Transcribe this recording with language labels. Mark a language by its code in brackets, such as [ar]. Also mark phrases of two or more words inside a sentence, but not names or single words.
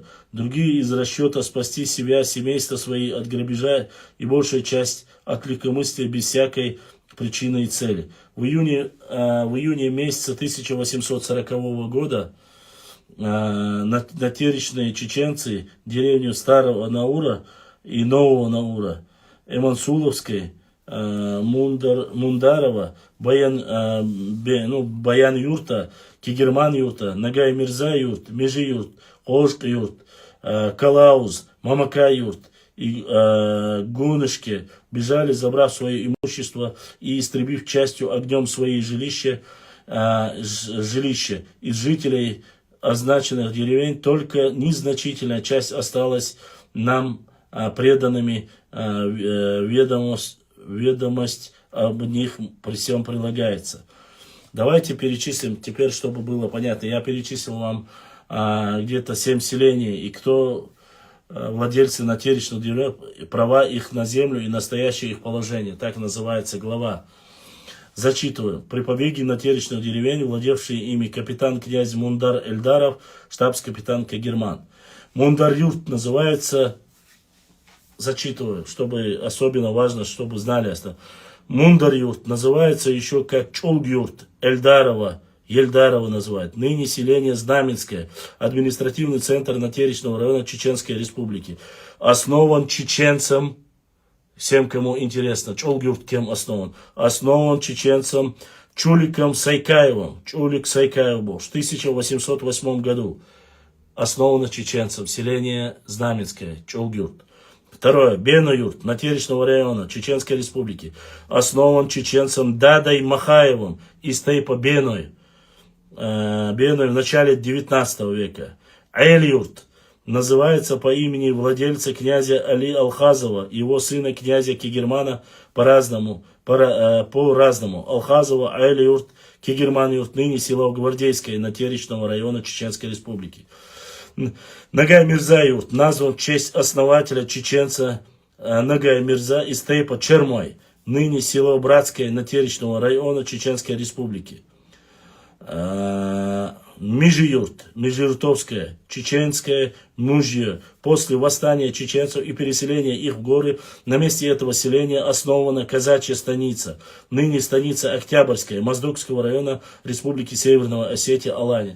[ru] Другие из расчета спасти себя, семейство свои от грабежа и большая часть от легкомыслия без всякой причины и цели. В июне месяца 1840 года натеричные чеченцы деревню Старого Наура и Нового Наура, Эмансуловской, Мундарова, Баян юрта, Кигерман юрта, Нагай Мирза юрт, Межи юрт, Ожк юрт, Калауз, Мамака юрт и Гунышки бежали, забрав свое имущество и истребив частью огнем свои жилища. Из жителей означенных деревень только незначительная часть осталась нам преданными. Ведомость об них при всем прилагается. Давайте перечислим теперь, чтобы было понятно. Я перечислил вам где-то 7 селений, и кто владельцы натеричных деревень, права их на землю и настоящее их положение. Так называется глава. Зачитываю. При побеге натеричных деревень, владевший ими капитан-князь Мундар Эльдаров, штабс-капитан Кагерман. Мундар-юрт называется... Зачитываю, чтобы особенно важно, чтобы знали. Мундар-юрт называется еще как Чолг-юрт, Эльдарова называют. Ныне селение Знаменское, административный центр натеричного района Чеченской Республики. Основан чеченцем, всем, кому интересно, Чолг-юрт кем основан? Основан чеченцем Чуликом Сайкаевым. Чулик Сайкаев был в 1808 году. Основано чеченцем, селение Знаменское, Чолг-юрт. Второе. Бено-юрт, натеричного района Чеченской Республики. Основан чеченцем Дадай Махаевым из Тейпа Беной. Беной в начале 19 века. Эль-юрт называется по имени владельца князя Али Алхазова, его сына князя Кигермана по-разному. Алхазова, Эль-юрт, Кигерман-юрт, ныне село Гвардейское натеричного района Чеченской Республики. Нагай Мирза юрт назван в честь основателя чеченца Нагай Мирза из Тейпа Чермой, ныне село Братское натеричного района Чеченской Республики. Межи-юрт, Межиртовская, чеченское Мужье. После восстания чеченцев и переселения их в горы, на месте этого селения основана казачья станица, ныне станица Октябрьская, Моздокского района Республики Северного Осетия, Алания.